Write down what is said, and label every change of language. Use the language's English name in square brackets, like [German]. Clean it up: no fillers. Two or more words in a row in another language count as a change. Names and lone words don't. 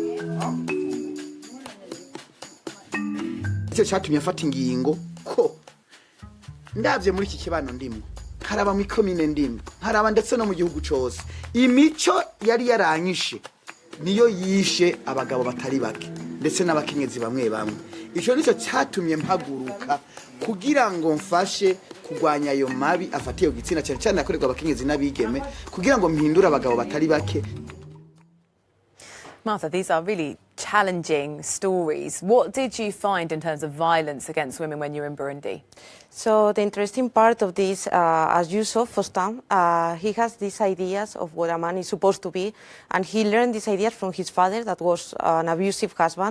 [Rundi] Icyo cyatumye afata ingingo ko ndavye muri iki kibano ndimo, haraba mu komine ndimo, haraba ndetse no mu gihugu cyose, imico yari yaranyishe niyo yishe abagabo batari bake ndetse n'abakenyezi bamwe bamwe. Ico nico cyatumye mpaguruka kugira ngo mfashe kugwanya ayo mabi afatiye gitsina cyane cyane akorerwa abakenyezi n'abigeme, kugira ngo mpindura abagabo batari bake. [English] Martha, these are really challenging stories. What did you find in terms of violence against women when you were in Burundi? So the interesting part of this, as you saw, Faustin, he has these ideas of what a man is supposed to be, and he learned these ideas from his father that was an abusive husband.